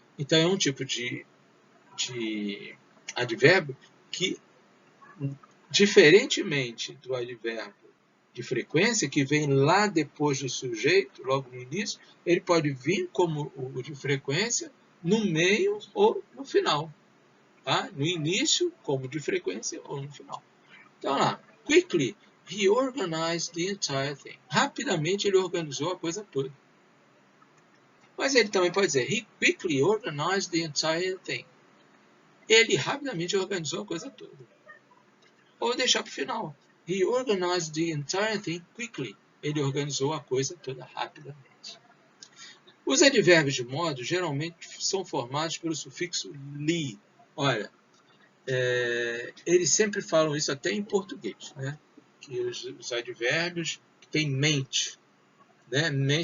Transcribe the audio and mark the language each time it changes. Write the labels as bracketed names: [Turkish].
[Portuguese] Então é um tipo de advérbio que, diferentemente do advérbio de frequência, que vem lá depois do sujeito, logo no início, ele pode vir como o de frequência no meio ou no final. Tá? No início, como de frequência, ou no final. Então, lá. [English] Quickly, he organized the entire thing. [Portuguese] Rapidamente, ele organizou a coisa toda. Mas ele também pode dizer, [English] he quickly organized the entire thing. [Portuguese] Ele rapidamente organizou a coisa toda. Ou deixar para o final. [English] He organized the entire thing quickly. [Portuguese] Ele organizou a coisa toda rapidamente. Os advérbios de modo geralmente são formados pelo sufixo li. Olha, eles sempre falam isso até em português, né? Que os advérbios têm mente. Né?